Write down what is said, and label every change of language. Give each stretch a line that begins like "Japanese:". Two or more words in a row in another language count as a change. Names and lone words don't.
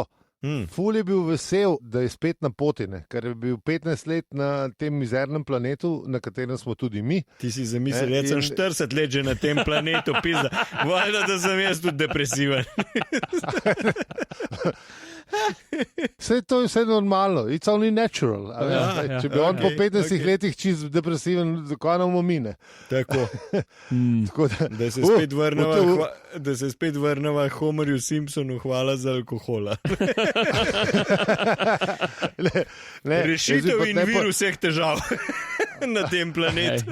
Slovenian: Ful je bil vesel, da je spet na poti, ne? Ker je bil 15 let na tem mizernem planetu, na katerem smo tudi mi. Ti si zamislil, da sem 40 let že na tem planetu, pizda. Valjda, da sem jaz tudi depresiven. To je vse normalno,
English: it's only natural.
Slovenian: Če bi on po 15 letih čist depresiven, zakaj nam omine. Tako. Da se spet vrneva Homerju Simpsonu, hvala za alkohola. Rešitev in vir vseh težav na tem planetu.